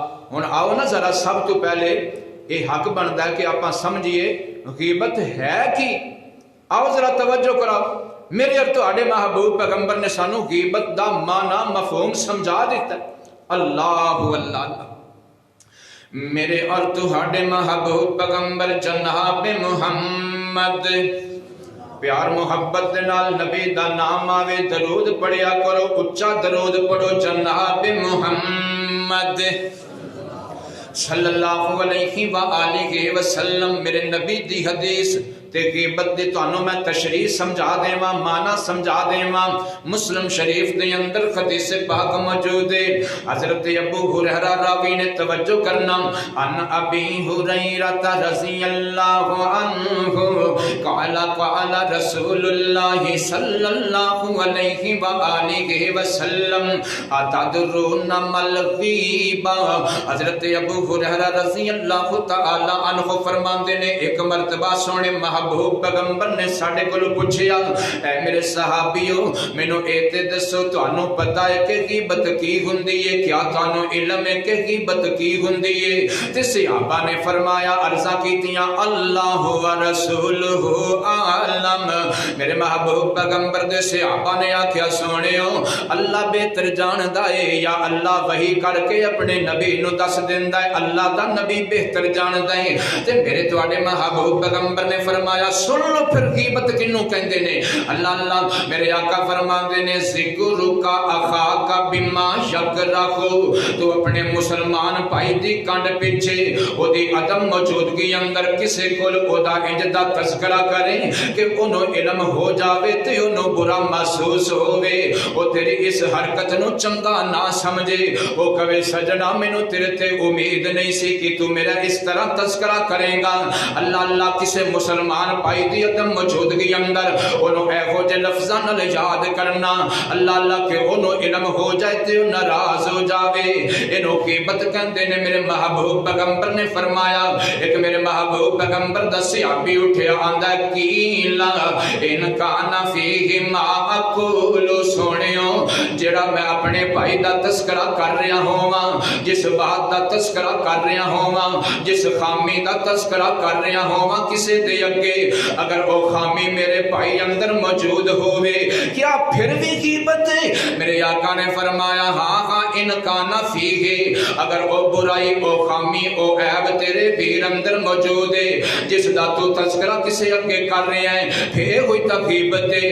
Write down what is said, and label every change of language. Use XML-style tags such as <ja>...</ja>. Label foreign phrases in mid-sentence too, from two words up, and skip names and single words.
<pa>ہن آؤ نا ذرا سب تو پہلے</pa> <ur>یہ حق بنتا ہے کہ آپ سمجھیے</ur> <pa>غیبت ہے کی. آؤ ذرا توجہ کراؤ. میرے اور تہاڈے محبوب پیغمبر نے سانو غیبت دا معنی مفہوم سمجھا دیتا ہے.</pa> <ar>اللہ اللہ اللہ.</ar> <pa>میرے اور تہاڈے محبوب پیغمبر جناب محمد پیار محبت دے نال نبی دا نام آوے درود پڑھیا کرو، اچا درود پڑھو. جناب محمد</pa> <ar>صلی اللہ علیہ وآلہ وسلم</ar> <pa>میرے نبی دی حدیث تے غیبت دی تانوں میں تشریح سمجھا دیواں، معنی سمجھا دیواں. مسلم شریف دے اندر حدیث پاک موجود ہے. حضرت ابو ہریرہ راوی نے توجہ کرنا.</pa> <ar>ان ابی ہریرہ رضی اللہ عنہ قال قال رسول اللہ صلی اللہ علیہ وآلہ وسلم اتدرون ما الغیبہ.</ar> <pa>حضرت ابو ہریرہ</pa> <ar>رضی اللہ تعالی عنہ</ar> <pa>فرماندے نے ایک مرتبہ سونے محبوب پیغمبر نے ساڈے کولوں پوچھیا، اے میرے صحابیو مینوں اے تے دسو تانوں پتہ ہے کہ غیبت کی ہوندی ہے؟ کیا تانوں علم ہے کہ غیبت کی ہوندی ہے؟ تے صحابہ نے فرمایا، عرضاں کیتیاں</pa> <ar>اللہ و رسولہ عالم.</ar> <pa>میرے محبوب پیغمبر دے صحابہ نے آکھیا سونیو اللہ بہتر جاندا ہے، یا اللہ وحی کر کے اپنے نبی نو دس دیندا ہے، اللہ دا نبی بہتر جاندا ہے. تے میرے تواڈے محبوب پیغمبر نے فرمایا سن لو پھر غیبت کنوں کہندے نے.</pa> <ar>اللہ اللہ.</ar> <pa>میرے آقا فرماندے نے</pa> <ar>ذکرک اخاک بما یکرہ،</ar> <pa>تو اپنے مسلمان بھائی دی کنڈ پیچھے او دی عدم موجودگی اندر کسے کول او دا انج دا تذکرہ کرے کہ انہوں علم ہو جاوے تے انہوں برا محسوس ہووے، او تیری اس حرکت نو چنگا نہ سمجھے، او کہے سجنا مینوں تیرے تے امید نہیں سی کہ تو میرا اس طرح تذکرہ کرے گا.</pa> <ar>اللہ اللہ.</ar> <pa>کسے مسلمان بھائی دی عدم موجودگی اندر انہوں اے ہو جے لفظاں نال یاد کرنا.</pa> <ar>اللہ اللہ</ar> <pa>کہ انہوں علم ہو جائے تے ناراض ہو جاوے، انہوں غیبت کہندے نے. میرے محبوب پیغمبر نے فرمایا، ایک میرے محبوب پیغمبر دا صحابی اٹھیا آندا کیلا</pa> <ar>ان کان فیہ ما اقول.</ar> <pa>سونیو جڑا میں اپنے بھائی دا تذکرہ کر رہا ہواں، جس بات دا تذکرہ کر رہا ہواں، جس خامی دا تذکرہ کر رہا ہواں، کسے دے اگے اگر او خامی میرے بھائی اندر موجود ہوئے کیا پھر بھی غیبت ہے؟ میرے آقا نے فرمایا ہاں ہاں</pa> <ar>ان کانا فیہ،</ar> <pa>اگر او برائی او خامی او عیب تیرے ویر اندر موجود ہے جس دا تو تذکرہ کسے اگے کر رہے ہیں پھر ہوئی تا غیبت ہے.</pa>